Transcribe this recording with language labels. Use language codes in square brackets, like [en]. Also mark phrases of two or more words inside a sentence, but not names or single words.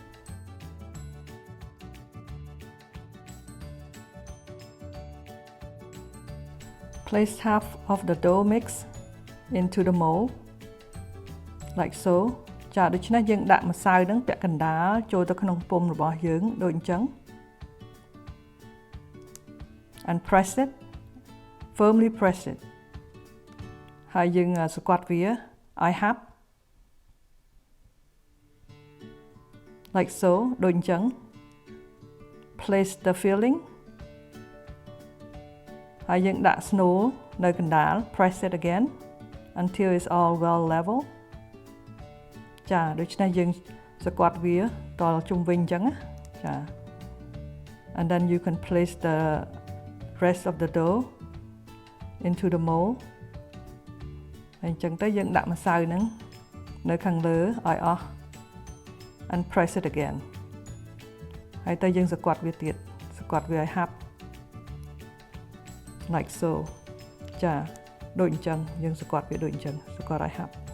[en] Place half of the dough mix into the mold like so [km] ចាដូច្នេះយើងដាក់ម្សៅហ្នឹងពាក់កណ្ដាលចូលទៅក្នុងពុម្ពរបស់យើងដូចអញ្ចឹង [en] and press it firmly press it [km] ហើយយើងស្គាត់វាឲ្យហាប់ [en] like so [km] ដូចអញ្ចឹង [en] place the filling [km] ហើយយើងដាក់ស្នូល នៅកណ្ដាល [en] press it again until it's all well level [km] ចាដូច្នេះយើងស្គាត់វា តជុំវិញអញ្ចឹងណាចា [en] and then you can place the rest of the dough into the mold [km] ហើយអញ្ចឹងទៅយើងដាក់ម្សៅហ្នឹងនៅខាងលើឲ្យអស់ [en] and press it again [km] ហើយទៅយើងស្គាត់វាទៀតស្គាត់វាឲ្យហាប់ [en] like so [km] ចាដូចអញ្ចឹងយើងស្គាត់វាដូចអញ្ចឹងស្គាល់ឲ្យហាប់